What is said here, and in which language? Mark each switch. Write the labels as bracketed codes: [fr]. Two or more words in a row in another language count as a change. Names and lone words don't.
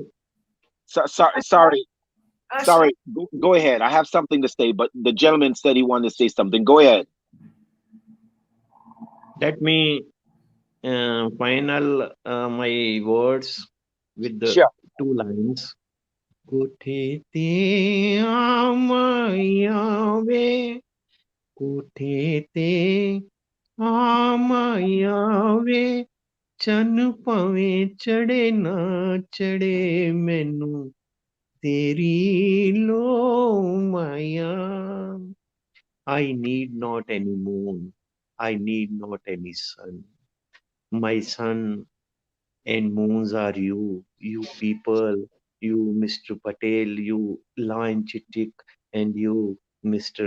[en] Sorry. Go ahead. I have something to say, but the gentleman said he wanted to say something. Go ahead. Let me final my words with the Sure. 2 lines. [pa] ਕੋਠੇ ਤੇ ਆ ਮਾਹੀਆ ਵੇ, ਕੋਠੇ ਤੇ ਆ ਮਾਹੀਆ ਵੇ, ਚੰਨ ਪਾਵੇਂ ਚੜ੍ਹੇ ਨਾ ਚੜ੍ਹੇ ਮੈਨੂੰ ਤੇਰੀ ਲੋ ਮਾਹੀਆ. [en] I need not any moon. I need not any sun. My sun and moons are you people, you Mr. Patel, you Lion Chitik, and you Mr.